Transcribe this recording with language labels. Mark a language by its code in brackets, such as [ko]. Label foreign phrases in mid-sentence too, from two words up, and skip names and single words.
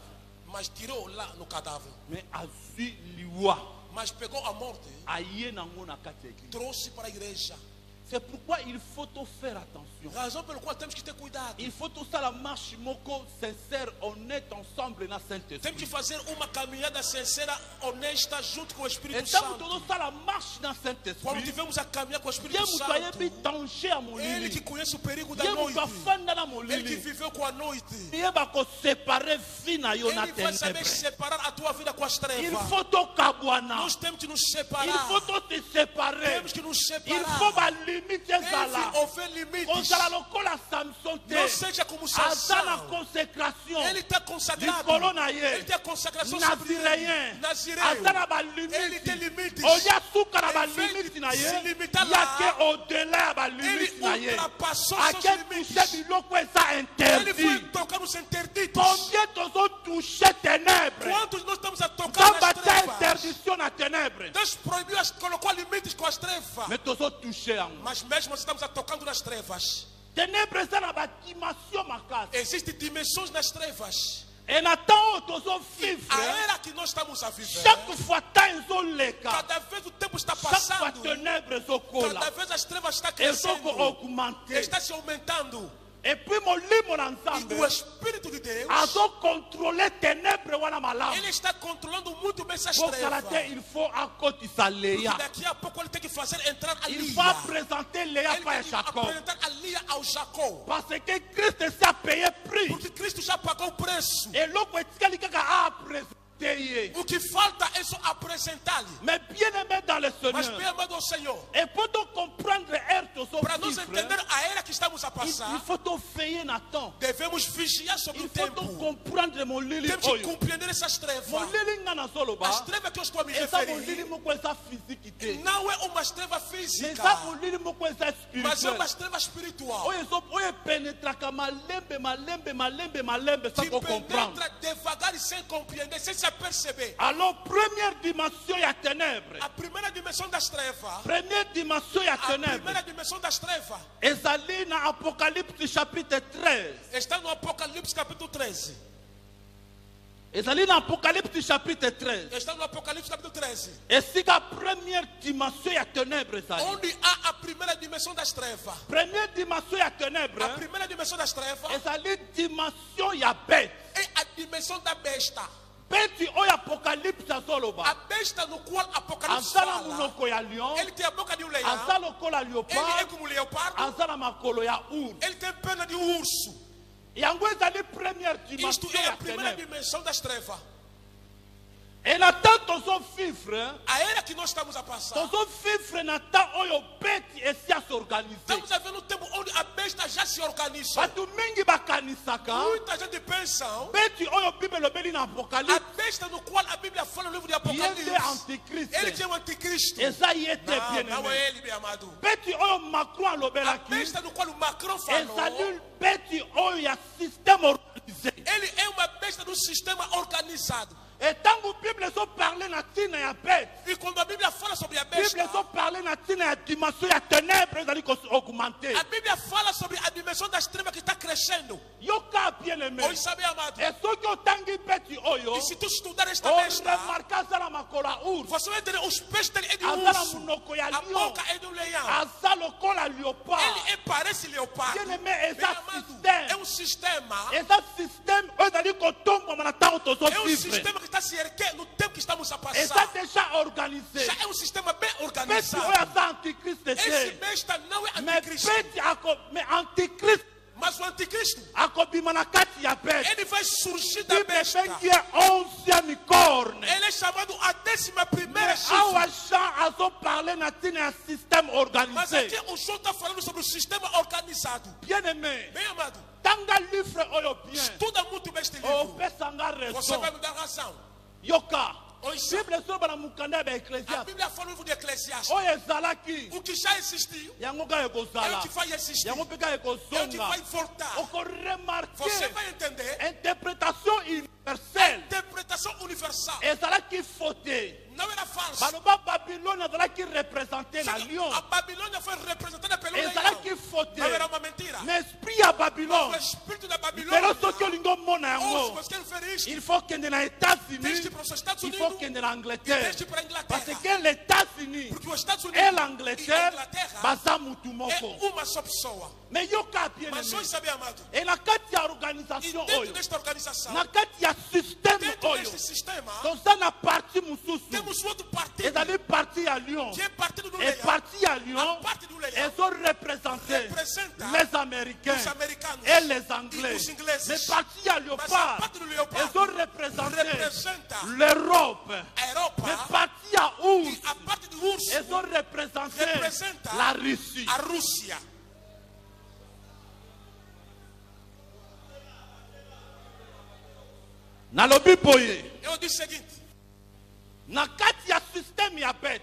[pt] mas tirou lá no cadáver. [ln] Mais azwi liwa. [pt] Mas pegou a morte, [ln] Aye nango na kati ya église. [pt] trouxe para a igreja. [fr] C'est pourquoi il faut tout faire attention. [pt] Razão pelo qual temos que ter cuidado. [fr] Il faut tout ça la marche moko sincère, honnête ensemble na Saint-Esprit. [pt] Temos que fazer uma caminhada sincera, honesta, junto com o Espírito [fr] Et tant que [pt] Santo. [fr] tout ça la marche na [pt] Quando [fr] Saint-Esprit, [pt] tivemos a caminhar com o Espírito [ln] Dieu moutoye bi [pt] Santo, [fr] danger à mon [pt] ele que [ln] lit. [pt] conhece o perigo da [ln] Dieu [pt] noite, [ln] moutoye fanda na mon [pt] ele que [ln] lit. [pt] viveu com a noite, [fr] Il va séparer vie [ln] na yo na [pt] ele vai saber [fr] ténèbres. [pt] separar a tua vida com as [fr] Il [pt] trevas. [fr] faut tout kabwana. [pt] Nós temos que nos [fr] Il [pt] separar. [fr] faut tout se séparer. [pt] Temos que nos [fr] Il [pt] separar. [ln] faut ba limite ezala. [pt] Houver limites. [ln] Ozala lokola Samson te. [pt] Não seja como [ln] Aza na [pt] Sansão. [ln] consécration. [pt] Ele está consagrado. [ln] Likolo na [pt] Ele [ln] ye. [pt] tem a consagração sobre ele. [ln] Nazireyen. [pt] Nazireu. [ln] Aza na ba [pt] Ele [ln] limite. [pt] tem limites. [ln] Oya suka na ba [pt] Ele veio [ln] limite na [pt] se [ln] ye. [pt] limitar lá. [ln] Yake au-delà ya ba [pt] Ele [ln] limite na ye. [pt] ultrapassou seus [ln] Ake [pt] limites. [ln] touche biloko eza [pt] Ele [ln] interdit. [pt] foi tocar nos interditos. [ln] Combien tozo touché ténèbres? [pt] Quantos nós estamos a tocar [ln] Kamba [pt] nas [ln] ta [pt] trevas? [ln] interdiction na ténèbres. [pt] Deus proibiu, colocou limites com as trevas. [ln] Mais tozo touché yango. [pt] Mas mesmo nós estamos a tocando nas trevas. [ln] Ténèbres eza na ba dimension makasi. [pt] Existem dimensões nas trevas. [ln] Et na temps oyo tozo [pt] A [ln] vivre, [pt] era que nós estamos a viver, [fr] chaque fois [ln] temps ezoleka, [pt] cada vez o tempo está [fr] chaque fois [pt] passando, [ln] ténèbres [pt] cada [ln] ezokola, [pt] vez as trevas estão crescendo, [ln] ezoko-augmenter. [pt] está se aumentando. [fr] Et puis [ln] molimo na [pt] E [ln] nzambe [pt] o Espírito de Deus, [ln] azocontrôle ténèbres wana malamu. [pt] ele está controlando muito bem essas [ln] Pokala [pt] trevas. [ln] te, [fr] il faut [ln] akotisa [pt] E [ln] Léa. [pt] daqui a pouco ele tem que fazer entrar a [fr] Il [pt] Lia. [fr] faut présenter Léa [pt] Ele [ln] para [pt] tem que [ln] Jacob. [pt] apresentar a Lia ao Jacó. [fr] Parce que Christ s'est payé prix. [pt] Porque Cristo já pagou o preço. [ln] Eloko etikali kaka apresente ye. [pt] O que falta é só apresentá-lhe. [fr] Mais bien aimé dans le [pt] Mas [fr] Seigneur. [pt] bem amado ao Senhor, [fr] Et pour te comprendre ère tozo [pt] para nós [fr] vivre, [pt] entender a era que estamos a [fr] il [pt] passar, [fr] faut te veiller na temps. [pt] devemos vigiar sobre [fr] Il [pt] o [fr] faut te [pt] tempo. [fr] comprendre mon lili [pt] Temos que [ln] oyo. [pt] compreender essas trevas. [ln] Mon lili nga na soloba. [pt] As trevas que eu estou a me [ln] Eza mon lili [pt] referir [ln] moko eza physique te. [pt] não é uma treva [ln] Mais [pt] física, [ln] eza mon lili moko eza [pt] mas é [ln] spirituel. [pt] uma treva espiritual [ln] Oyo penetraka malembe sans [pt] que [ln] comprendre. [pt] penetra devagar e sem compreender, sem se perceber. [ln] Alors première dimension ya ténèbres. [pt] A primeira dimensão das trevas, [ln] Première dimension ya [pt] a [ln] ténèbres. [pt] primeira dimensão das trevas [ln] Ezali na Apocalypse chapitre 13. [pt] está no Apocalipse capítulo 13. [ln] Ezali na Apocalypse chapitre 13. [pt] Está no Apocalipse capítulo 13. [ln] Esika première dimension ya ténèbres ezali. [pt] Onde há a primeira dimensão das trevas. [ln] Première dimension ya ténèbres. [pt] A primeira dimensão das trevas [ln] Ezali dimension ya bête. [pt] é a dimensão da besta. [ln] Bête oyo Apocalypse [pt] A [ln] azoloba. [pt] besta no qual Apocalipse [ln] Aza na [pt] fala, [ln] monoko ya lion. [pt] ele tem a boca de um leão, [ln] Aza lokola [pt] ele é [ln] léopard. [pt] como um leopardo, [ln] Aza na makolo ya ours. [pt] ele tem pena de um urso. [ln] Yango ezali première [pt] Isto [ln] dimension [pt] é a [ln] ya [pt] primeira [ln] ténèbres. [pt] dimensão das trevas. [ln] Et na temps tozo vivre. [pt] A era que nós estamos a passar, [ln] Tozo vivre na temps oyo bête esi a s'organiser. [pt] estamos a ver um tempo onde a besta já se organiza. [ln] Bato mingi bakanisaka. [pt] Muita gente pensa, [ln] Bête oyo Bible elobeli na [pt] a [ln] Apocalypse. [pt] besta no qual a Bíblia fala no livro de [ln] Ye nde [pt] Apocalipse, [ln] antichrist. [pt] ele que é o anticristo. [ln] Eza ye te [pt] Não, [ln] bien [pt] não [ln] aimé. [pt] é ele, meu amado. [ln] Bête oyo Macron [pt] A [ln] alobelaki. [pt] besta no qual o Macron falou, [ln] Ezali bête oyo ya [fr] système organisé. [pt] ele é uma besta do sistema organizado. [ln] Et tango Bible ezo parler na tina ya bête. [pt] E quando a Bíblia fala sobre a [ln] Bible [pt] besta, [ln] ezo parler na tina ya dimension ya ténèbres ezali augmenter. [pt] a Bíblia fala sobre a dimensão das trevas que está crescendo. [ln] Yoka [fr] bien aimé. [pt] Oi, sabe, amado? [ln] Et soki otangi bête oyo. [pt] E se tu estudar esta [ln] O [pt] besta, [ln] remarka aza na makolo ya ours. [pt] você vai entender os pés dele é de um [ln] Aza na [pt] urso, [ln] monoko ya [pt] a [ln] lion. [pt] boca é de um leão. [ln] Aza lokola léopard. [pt] Ele parece leopardo. [fr] Bien aimé, [pt] Meu [ln] eza [pt] amado, [ln] système. [pt] é um sistema. [ln] Eza système oyo ezali kotombama na ntango tozo [pt] É um [ln] vivre. [pt] sistema que está se erguer no tempo que estamos a [ln] Eza [pt] passar. [fr] déjà organisé. [pt] Já é um sistema bem [ln] Bête [pt] organizado. [ln] oyo aza antichrist [pt] Esse [ln] te. [pt] besta não é [ln] Mais [pt] anticristo, [ln] mais antichrist [pt] mas o anticristo, [ln] akobima na kati ya bête. [pt] ele vai surgir da [ln] Bible [pt] besta. [ln] ebengi ye 11e corne. [pt] Ele é chamado a 11ª [ln] Mais awa [pt] chifre. [ln] Jean azo parler na tina ya système [pt] Mas [ln] organisé. [pt] aqui o João está falando sobre o sistema organizado. [fr] Bien aimé, [pt] Bem amado, [ln] tanga livre oyo bien. [pt] estuda muito bem este livro. [ln] Opesanga [pt] Você [ln] raison. [pt] vai me dar razão. [ln] Yoka, [pt] Oisa. [ln] Bible so bana mukanda ba [pt] A [ln] Ecclésiaste. [pt] Bíblia fala no livro de Eclesiastes. [ln] Oyo ezalaki [pt] O que já existiu [ln] yango ka [pt] é [ln] ekozala. [pt] o que vai existir. [ln] Yango pe ka [pt] É o que [ln] ekozonga. [pt] vai voltar. [ln] Oko remarquer [pt] Você vai entender. [fr] interprétation universelle. [pt] Interpretação universal. [ln] Ezalaki faute. [pt] Não era falso. [ln] Baloba Babylone ezalaki représenté na Lyon. [pt] A Babilônia foi representada pelo [ln] Ezalaki [pt] leão. [ln] faute. [pt] Não era uma mentira. [ln] Mais esprit ya [pt] O [ln] Babylone. [pt] espírito da [ln] Lelo [pt] Babilônia. [ln] soki olingo mona [pt] Ouça, [ln] yango. [pt] você quer ver isto? [fr] Il faut [ln] kende na États-Unis. [pt] Desde para os Estados [fr] Il [pt] Unidos [ln] faut kende na [pt] e [ln] Angleterre. [pt] desde para a [fr] Parce [pt] Inglaterra. [fr] que les États-Unis [pt] Porque os Estados [fr] et [pt] Unidos e a [fr] l'Angleterre [pt] Inglaterra [ln] baza mutu [pt] é [ln] moko. [pt] uma só pessoa. [ln] Mais yoka bien [pt] Mas [ln] aimé. [pt] hoje, sabe, amado? [ln] Et na kati ya [pt] E [ln] organisation [pt] dentro [ln] oyo, [pt] desta organização, [ln] na kati ya système [pt] dentro [ln] oyo, [pt] deste sistema, [ln] toza na parti mosusu. [pt] temos outro partido [ln] Ezali parti ya Lyon. [pt] que é partido do [ln] Et [pt] leão. [ln] parti ya [pt] A [ln] Lyon, [pt] parte do leão [fr] elles ont représenté [pt] representa [fr] les Américains [pt] os americanos [fr] et les [pt] e [fr] Anglais. [pt] os ingleses. [ln] Mais parti ya [pt] Mas a [ln] Léopard, [pt] parte do [fr] elles [pt] leopardo [fr] ont représenté [pt] representa [fr] l'Europe. [pt] a Europa [ln] Mais parti ya Ours, [pt] e a parte do urso [fr] elles ont représenté [pt] representa [fr] la Russie. [pt] a Rússia. [ln] Nalobi boye, [pt] Eu disse o seguinte: [ln] na kati ya système ya bête,